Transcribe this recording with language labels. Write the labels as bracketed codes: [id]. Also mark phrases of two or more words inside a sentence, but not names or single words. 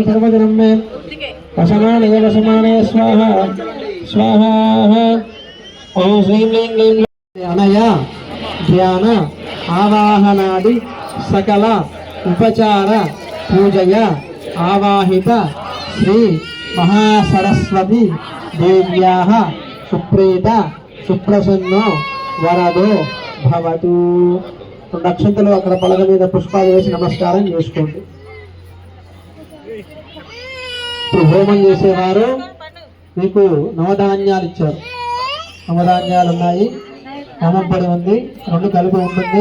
[sa] सर्वजनं मे वसमानय स्वाहा स्वाहा ओम श्रीं ह्रीं क्लीं अनया ध्यान आवाहनादि सकल उपचार पूजया आवाहित श्री महासरस्वती देव्याः सुप्रीत सुप्रसन्नो वरदो भवतु [te] నక్షత్రాలు అక్కడ పలక మీద పుష్పాలు వేసి నమస్కారం చేసుకోండి. ఇప్పుడు హోమం చేసేవారు మీకు నవధాన్యాలు ఇచ్చారు. నవధాన్యాలు ఉన్నాయి, హోమం పడి ఉంది, రెండు కలిపి ఉంటుంది.